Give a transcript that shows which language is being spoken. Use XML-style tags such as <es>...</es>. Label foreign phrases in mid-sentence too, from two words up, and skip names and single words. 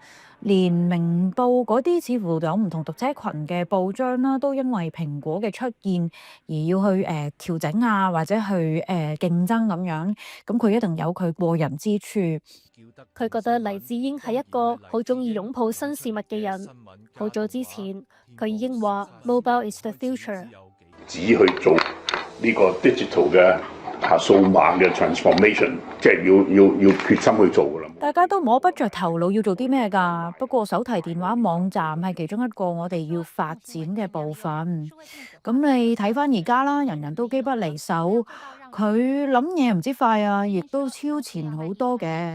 <yue>連明報嗰啲似乎有唔同讀者群嘅報章啦，都因為蘋果嘅出現而要去調整啊，或者去競爭咁樣。咁佢一定有佢過人之處。佢覺得黎智英係一個好中意擁抱新事物嘅人。好早之前，佢已經話</yue> <en>Mobile is the future。</en> <yue>只去做呢個 digital 嘅數碼嘅 transformation， 即係要決心去做㗎啦。大家都摸不着頭腦要做啲咩㗎？不過手提電話網站係其中一個我哋要發展嘅部分。咁你睇返而家啦，人人都機不離手，佢諗嘢唔知快啊，亦都超前好多嘅。</yue>